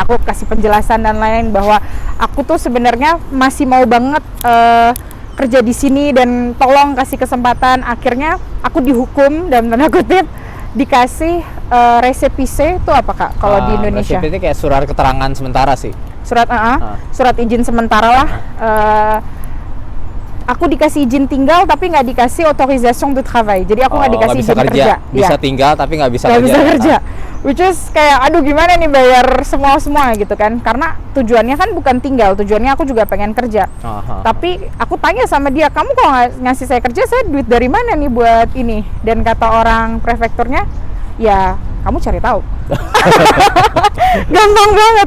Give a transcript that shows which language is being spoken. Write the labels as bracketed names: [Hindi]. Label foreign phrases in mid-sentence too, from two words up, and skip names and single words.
[Indonesian] Aku kasih penjelasan dan lain-lain bahwa aku tuh sebenarnya masih mau banget kerja di sini, dan tolong kasih kesempatan. Akhirnya aku dihukum dan tanda kutip dikasih récépissé. Itu apa Kak kalau di Indonesia? Récépissé kayak surat keterangan sementara sih. Surat izin sementara lah. Aku dikasih izin tinggal tapi nggak dikasih [French] autorisation de travail. [Indonesian] Jadi aku nggak dikasih izin kerja. Bisa tinggal tapi nggak bisa kerja. [English] Which is [Indonesian] kayak aduh gimana nih bayar semua gitu kan. Karena tujuannya kan bukan tinggal, tujuannya aku juga pengen kerja. Tapi aku tanya sama dia, kamu kalau nggak ngasih saya kerja, saya duit dari mana nih buat ini? Dan kata orang prefekturnya, ya kamu cari tahu. Gampang banget.